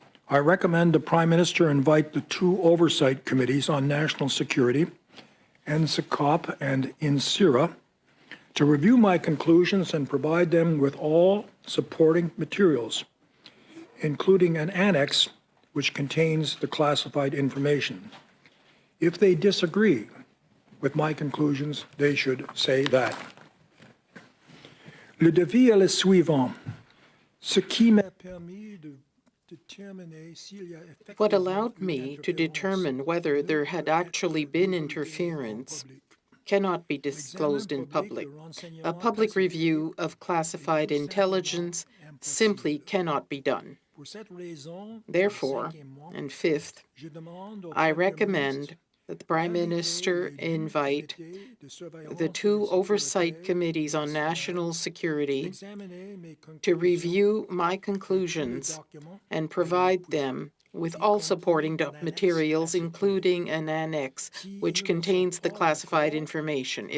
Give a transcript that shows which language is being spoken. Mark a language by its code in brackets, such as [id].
[en] I recommend the Prime Minister invite the two oversight committees on national security, NSICOP and INSIRA, to review my conclusions and provide them with all supporting materials, including an annex which contains the classified information. If they disagree with my conclusions, they should say that. [fr] Le défi est le suivant. Ce qui m'a permis de déterminer s'il y a effectivement [en] What allowed me to determine whether there had actually been interference cannot be disclosed in public. A public review of classified intelligence simply cannot be done. Therefore, and fifth, I recommend that the Prime Minister invite the two oversight committees on national security to review my conclusions and provide them with all supporting materials, including an annex which contains the classified information.